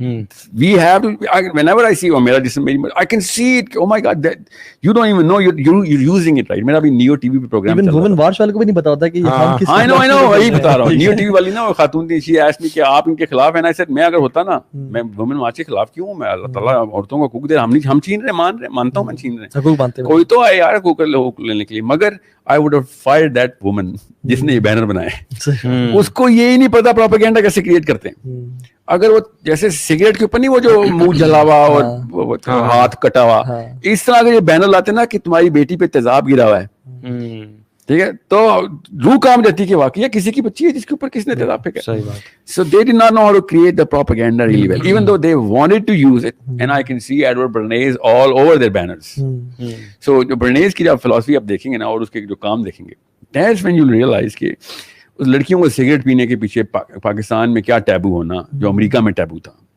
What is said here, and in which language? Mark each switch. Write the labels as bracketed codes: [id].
[en] We have to, whenever I see, I can see it. Oh my God, that you don't even know you're using it, right? [hi] मेरा भी Neo TV पे programme even women watch वाले को भी नहीं पता होता कि ये हम किस I know वही बता रहा हूँ. Neo TV वाली ना वो खातून थी, she asked me कि आप इनके खिलाफ हैं. I said मैं अगर होता ना, मैं women watch के खिलाफ क्यों हूँ? मैं अल्लाह ताला औरतों को हुकूक दे, हम छीन रहे, मानता हूँ मैं छीन रहे. कोई तो आए यार हुकूक लेने के लिए, मगर I would have fired that woman जिसने ये बैनर बनाए. उसको ये ही नहीं पता प्रोपेगेंडा कैसे क्रिएट करते हैं. अगर वो जैसे सिगरेट के ऊपर नहीं वो जो मुंह जलावा और हाथ कटा हुआ, इस तरह अगर ये बैनर लाते ना कि तुम्हारी बेटी पे तेजाब गिरा हुआ है, ठीक है, तो रूह काम जाती कि वाकई किसी की बच्ची है जिसके ऊपर किसने तेजाब फेंका. सही बात. [en] So they did not know how to create the propaganda really well, even though they wanted to use it. And I can see Edward Bernays all over their banners. [hi] So जो Bernays की जब philosophy आप देखेंगे ना और उसके जो काम देखेंगे, that's when you'll realize कि उस लड़कियों को सिगरेट पीने के पीछे पाकिस्तान में क्या टैबू होना जो अमेरिका में टैबू था.